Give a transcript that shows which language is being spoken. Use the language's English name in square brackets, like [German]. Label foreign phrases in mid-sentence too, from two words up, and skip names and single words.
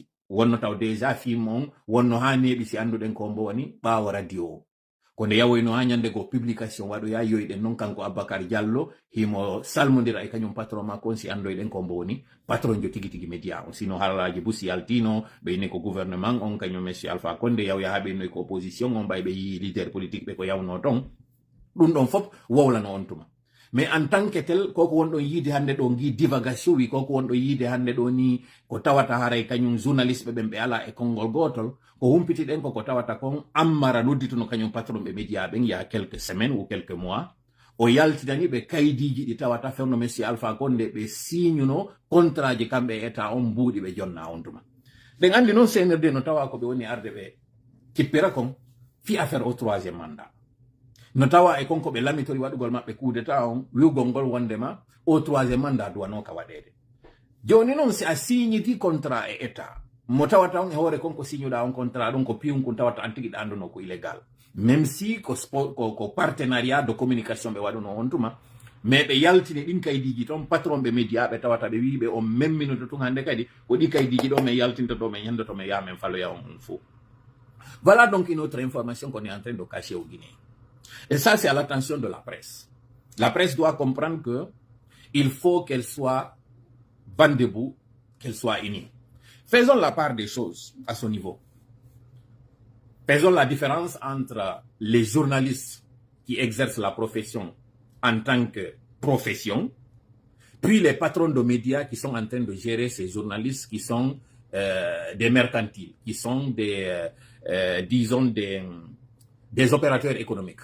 [Fula] wonno taw déjà film on wonno ha neeɓi si anduɗen ko mbo woni ɓaawo radio o ko nde yawoyno ha ñande go publication waɗoya yoyɗen noon kanko Aboubacar Diallo himo salmodira e kañum patron makko on si andoyɗen ko mbo woni patron jo tigi tigi média on sino halaji busi yaltino ɓeyni ko gouvernement on kañum monsieur Alpha Condé yawya ha ɓeynoy ko opposition on ɓay ɓe yi [French] leader politique [Fula] ɓe ko yawno ton ɗum ɗon fof wowlano on tuma [French] mais en tant que tel [Fula] koko wonɗon yiide hannde ɗo gi divagation wi koko wonɗo yiide hannde ɗo ni ko tawata haray kañum journaliste ɓe ɓe ala e konngol gotol ko humpiti ɗen koko tawata kon Ammara noddituno kañum patron ɓe média ɓen [French] il y a quelques semaines ou quelques mois [Fula] o yaltinani ɓe kaydiji ɗi tawata fewno monsieur Alpha Condé ɓe signuno contrat ji kamɓe e état on mbuuɗi ɓe jonna on tuma ɗen andi noon CNRD no tawa ko ɓe woni arde ɓe kippira kon fi affaire [French] au troisiéme mandat [Fula] no tawa e konko ɓe lamitori waɗugol maɓɓe [French] coup d'état [Fula] on wiwgol ngol wondema [French] au troisiéme mandat [Fula] duwano ka waɗede joni noon si a signiti contrat e état mo tawata on e hoore konko signuɗa on contrat ɗum ko piwnkun tawata an tigui ɗanduno ko illégal [French] même si [Fula] ko [French] partenariat de communication [Fula] ɓe waɗuno on tuma mais ɓe yaltini ɗin kaydiji toon patron ɓe média ɓe tawata ɓe wiɓe on memminoto tun hannde kadi ko ɗi kaydiji ɗo min yaltinta ɗo min ñandoto min yaha min faloya on fo. [French] Voilà donc une autre information qu'on est en train de cacher au Guinée. Et ça, c'est à l'attention de la presse. La presse doit comprendre que il faut qu'elle soit vent debout, qu'elle soit unie. Faisons la part des choses à ce niveau. Faisons la différence entre les journalistes qui exercent la profession en tant que profession, puis les patrons de médias qui sont en train de gérer ces journalistes qui sont des mercantiles, qui sont disons des opérateurs économiques.